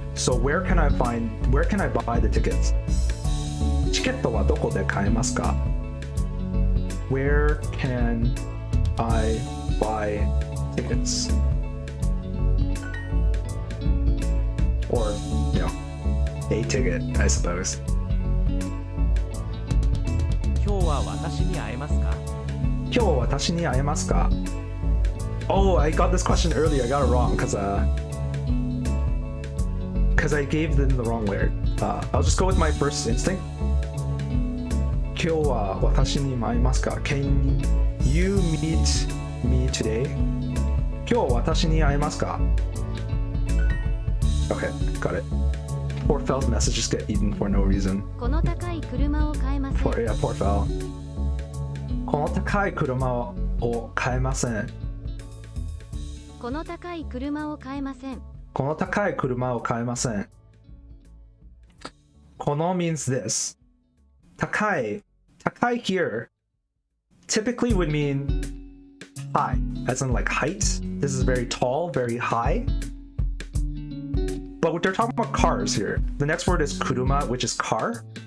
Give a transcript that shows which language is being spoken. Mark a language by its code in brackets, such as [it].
[en] So where can I buy the tickets? Chiketto wa doko de kaemasu ka? Where can I buy tickets? Or, you know, a ticket, I suppose. [ja] 今日は私に会えますか？今日は私に会えますか? [en] Oh, I got this question earlier. I got it wrong because I gave them the wrong word. I'll just go with my first instinct. [ja] 今日は私に会えますか? [en] Can you meet me today? [ja] 今日私に会えますか? [en] Okay, got it. Poor Fel's messages get eaten for no reason. [ja] この高い車を買えません。 [en] Yeah, poor Fel. [ja] この高い車を買えません。この高い車を買えません。この高い車を買えません。 [en] この means this. 高い here typically would mean high, as in like height. This is very tall, very high. But they're talking about cars here. The next word is kuruma, which is car.